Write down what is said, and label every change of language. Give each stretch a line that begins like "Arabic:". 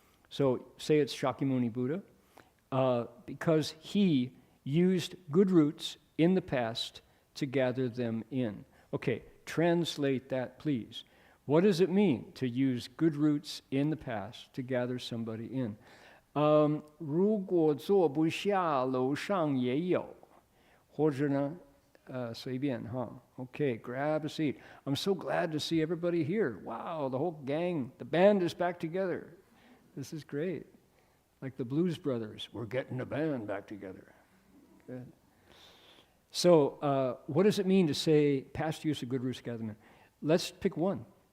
English: So say it's Shakyamuni Buddha, because he used good roots in the past to gather them in. Okay, translate that, please. What does it mean to use good roots in the past to gather somebody in?
Chinese: 如果坐不下，楼上也有，或者呢，随便哈。
English: Okay, grab a seat. I'm so glad to see everybody here. Wow, the whole gang, the band is back together. This is great. Like the Blues Brothers, we're getting the band back together. Good. So, what does it mean to say past use of good roots gathering? Let's pick one.